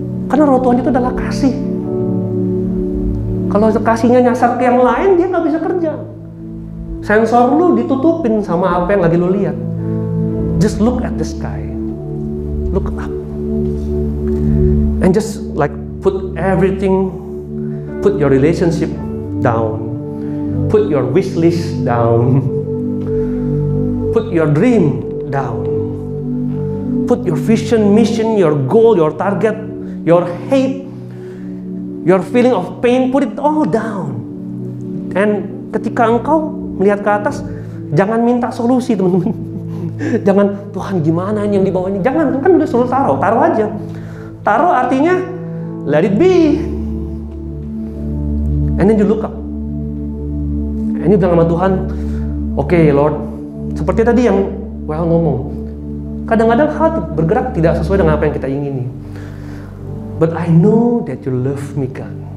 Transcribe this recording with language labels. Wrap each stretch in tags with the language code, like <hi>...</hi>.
<id>Karena roh Tuhan itu adalah kasih. Kalau kasihnya nyasar ke yang lain, dia nggak bisa kerja. Sensor lu ditutupin sama apa yang lagi lu lihat.</id> <en>Just look at the sky, look up, and just like put everything, put your relationship down, put your wish list down, put your dream down, put your vision, mission, your goal, your target, your hate, your feeling of pain, put it all down.</en> <id>And ketika engkau melihat ke atas, jangan minta solusi, teman-teman. Jangan, Tuhan gimana yang di bawah ini? Jangan, kan udah suruh taruh aja. Taruh artinya</id> <en>let it be. And then you look up. And you</en> <id>bilang sama Tuhan,</id> <en>okay, Lord,</en> <id>seperti tadi yang Well ngomong. Kadang-kadang hal bergerak tidak sesuai dengan apa yang kita ingini.</id> <en>But I know that you love me, God.</en>